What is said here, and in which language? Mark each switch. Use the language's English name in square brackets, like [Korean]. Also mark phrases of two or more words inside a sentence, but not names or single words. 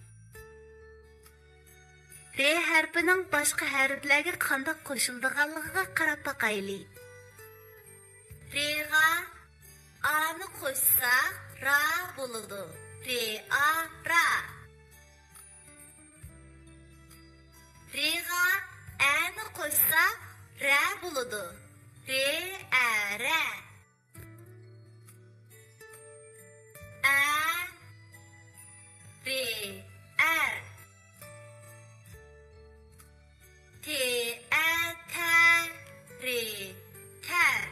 [Uzbek] Re harfining boshqa harflarga qanday qo'shildiganligiga qarab boqaylik. Re'ga A'ni qo'shsa Ra bo'ladi. Re A Ra. Re'ga A'ni qo'shsa Ra bo'ladi. Re A Ra. A Re A T A Ta Re Ta.